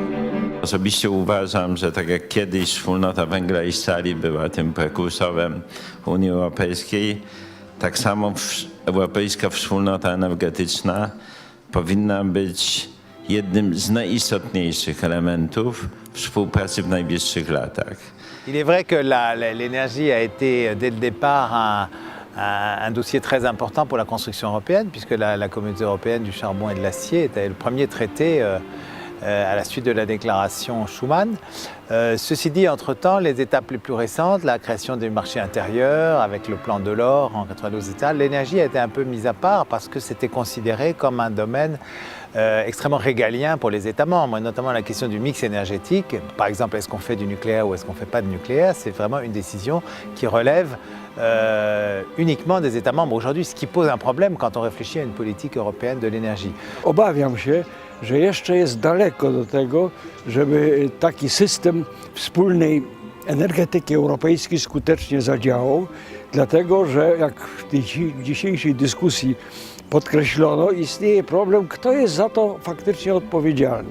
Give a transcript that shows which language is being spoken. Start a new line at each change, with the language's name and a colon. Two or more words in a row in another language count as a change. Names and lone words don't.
Polish: Osobiście uważam, że tak jak kiedyś wspólnota węgla i stali była tym prekursorem Unii Europejskiej, tak samo europejska wspólnota energetyczna powinna być jednym z najistotniejszych elementów współpracy w najbliższych latach.
French: Il est vrai que l'énergie a été dès le départ un dossier très important pour la construction européenne, puisque la communauté européenne du charbon et de l'acier était le premier traité à la suite de la déclaration Schuman. Ceci dit, entre-temps, les étapes les plus récentes, la création du marché intérieur avec le plan Delors en 92 États, l'énergie a été un peu mise à part parce que c'était considéré comme un domaine extrêmement régalien pour les États membres, notamment la question du mix énergétique. Par exemple, est-ce qu'on fait du nucléaire ou est-ce qu'on ne fait pas de nucléaire? C'est vraiment une décision qui relève uniquement des États membres aujourd'hui, ce qui pose un problème quand on réfléchit à une politique européenne de l'énergie.
Polish: Obawiam się, że jeszcze jest daleko do tego, żeby taki system wspólnej energetyki europejskiej skutecznie zadziałał, dlatego że jak w tej dzisiejszej dyskusji podkreślono, istnieje problem, kto jest za to faktycznie odpowiedzialny.